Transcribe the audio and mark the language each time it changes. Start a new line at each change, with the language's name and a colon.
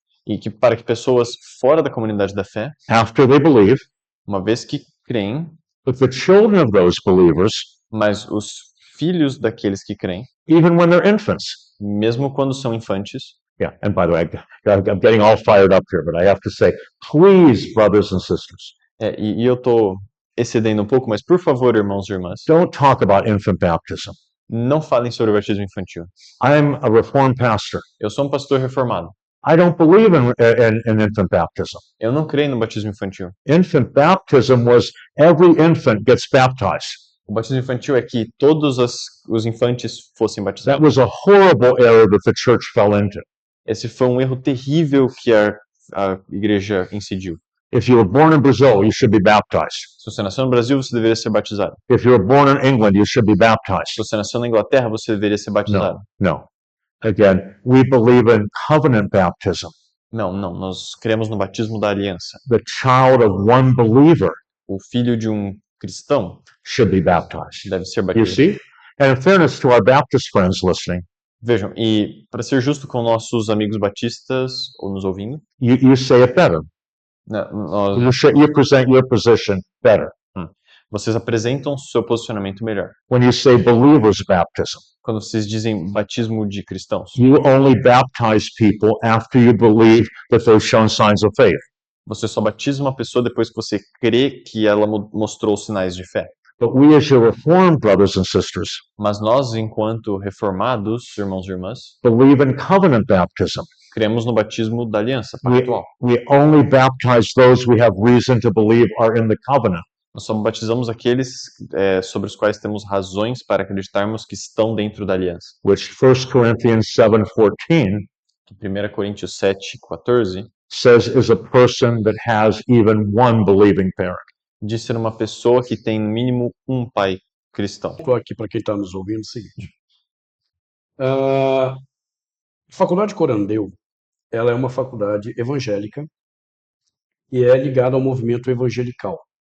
Portuguese: e que para que pessoas fora da comunidade da fé,
English: after they believe,
Portuguese: uma vez que creem,
English: but the children of those believers,
Portuguese: mas os filhos daqueles que creem,
English: even when they're infants.
Portuguese: mesmo quando são infantes.
English: Yeah, and by the way, I'm getting all fired up here, but I have to say, please, brothers and sisters,
Portuguese: E eu tô excedendo um pouco, mas por favor, irmãos e irmãs,
English: don't talk about infant baptism.
Portuguese: não falem sobre o batismo infantil.
English: I'm a Reformed pastor.
Portuguese: Eu sou um pastor reformado.
English: I don't believe in infant baptism.
Portuguese: Eu não creio no batismo infantil.
English: Infant baptism was every infant gets baptized.
Portuguese: O batismo infantil é que todos os infantes fossem
English: That
Portuguese: batizados.
English: was a horrible error that the church fell into.
Portuguese: Esse foi um erro terrível que a igreja incidiu.
English: If you were born in Brazil, you should be baptized.
Portuguese: Se você nasceu no Brasil, você deveria ser batizado.
English: If you were born in England, you should be baptized.
Portuguese: Se você nasceu na Inglaterra, você deveria ser batizado.
English: No. Again, we believe in covenant baptism.
Portuguese: Não, nós cremos no batismo da aliança.
English: The child of one believer
Portuguese: O filho de um cristão
English: should be baptized.
Portuguese: deve ser
English: You
Portuguese: batizado.
English: see? And in fairness to our Baptist friends listening,
Portuguese: Vejam, e para ser justo com nossos amigos batistas ou nos ouvindo,
English: you say it better. You present your position better.
Portuguese: Vocês apresentam seu posicionamento melhor.
English: When you say believers baptism,
Portuguese: Quando vocês dizem batismo de cristãos,
English: you only baptize people after you believe that they've shown signs of faith.
Portuguese: você só batiza uma pessoa depois que você crê que ela mostrou sinais de fé.
English: But we as your Reformed brothers and sisters
Portuguese: Mas nós, enquanto reformados, irmãos e irmãs,
English: believe in covenant baptism.
Portuguese: cremos no batismo da aliança pactual.
English: We only baptize those we have reason to believe are in the covenant.
Portuguese: Nós só batizamos aqueles sobre os quais temos razões para acreditarmos que estão dentro da aliança.
English: Which 1 Corinthians 7:14
Portuguese: Que 1 Coríntios 7:14
English: says is a person that has even one believing parent.
Portuguese: diz ser uma pessoa que tem no mínimo um pai cristão. Estou aqui para quem está nos ouvindo o seguinte. A Faculdade Corandeu, ela é uma faculdade evangélica e é ligada ao movimento evangelical.